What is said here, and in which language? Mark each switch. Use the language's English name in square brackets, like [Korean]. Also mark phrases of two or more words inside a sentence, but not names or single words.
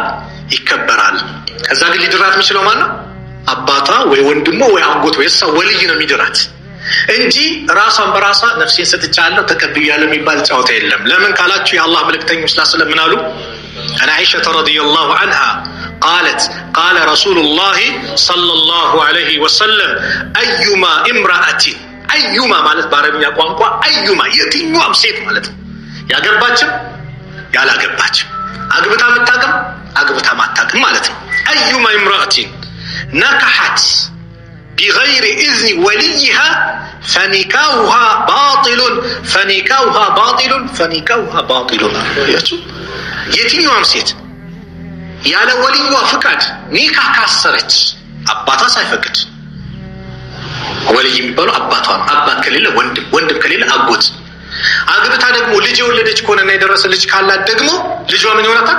[Amharic] ይከበራል። ከዛ ግን ሊድራት የሚችለው ማን ነው? አባቷ ወይ ወንድሞ ወይ አጎት ወይ እሷ ወልይ ነው የሚድራት እንጂ ራሷን በራሷ ነፍሴን ሰጥቻለሁ ተቀብያለሁ የሚባል ጫወታ የለም። ለምን ካላችሁ የአላህ መልእክተኞች ሰለላሁ ምን አሉ? [Arabic] عن عائشة رضي الله عنها قالت قال رسول الله صلى الله عليه وسلم أيما امرأة أيما [Amharic] ማለት በአረብኛ ቋንቋ አዩማ የትኛውም ሴት ማለት ነው። ያገባችም ያላገባችም አግብታ የምታውቅም አግብታ ማታውቅም ማለት ነው። አዩማ [Arabic] امرأة نكحت بغير إذن وليها فنكاحها [Amharic] باطل የትኛውም ሴት ያለ ወልዩዋ ፍቃድ ኒካህ ካሰረች አባቷ ሳይፈቅድ ወልይ የሚባለው አባቷ ነው። አባት ከሌለ ወንድም፣ ወንድም ከሌለ አጎት። አግብታ ደግሞ ልጅ የወለደች ከሆነና የደረሰ ልጅ ካላት ደግሞ ልጇ ምን ይሆናታል?